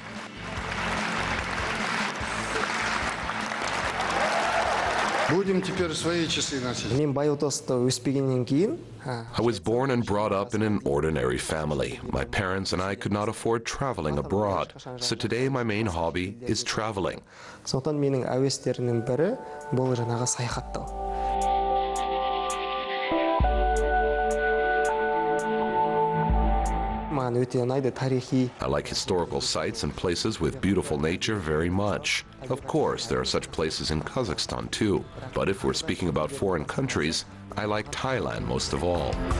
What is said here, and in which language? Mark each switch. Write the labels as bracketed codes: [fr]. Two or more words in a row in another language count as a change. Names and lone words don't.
[en] I was born and brought up in an ordinary family. My parents and I could not afford traveling abroad. So today my main hobby is traveling. [kk] Сондықтан менің әуестерімнің бірі бұл жаңағы саяхаттау. [en] I like historical sites and places with beautiful nature very much. Of course, there are such places in Kazakhstan too. But if we're speaking about foreign countries, I like Thailand most of all.